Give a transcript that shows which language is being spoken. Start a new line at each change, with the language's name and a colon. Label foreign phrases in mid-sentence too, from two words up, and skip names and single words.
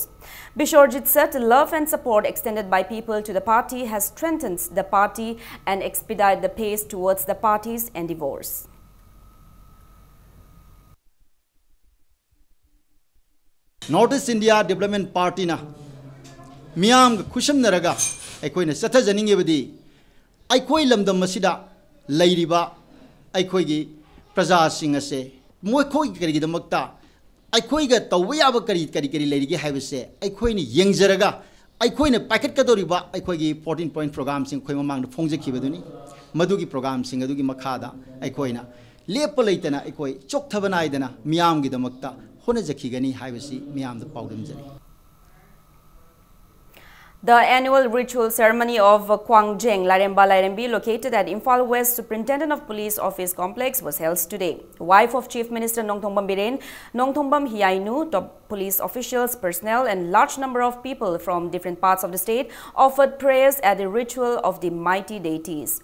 English: Bishorjit said love and support extended by people to the party has strengthened the party and expedited the pace towards the party's endeavors.
Manipuri: Northeast India Development Party na miyam khusham naraga aikoi na satha janinge badi aikoi lamdam masida lairiba aikoi gi praja sing ase moi khoi kari gi damakta aikoi ga tawya ba kari lairi gi haibase aikoi ni yengjaraga aikoi na packet ka doriba aikoi gi
English: 14 point program
Manipuri: sing khoi mamang na phongje khibaduni madugi program sing adugi makhada aikoi na lepa leitana aikoi chok thabana idana miyam gi damakta
English: The annual ritual ceremony of Kwangjeng Laremba Larembi, located at Imphal West Superintendent of Police Office Complex, was held today. Wife of Chief Minister Nongthombam Biren, Nongthombam Hiainu, top police officials, personnel, and large number of people from different parts of the state offered prayers at the ritual of the mighty deities.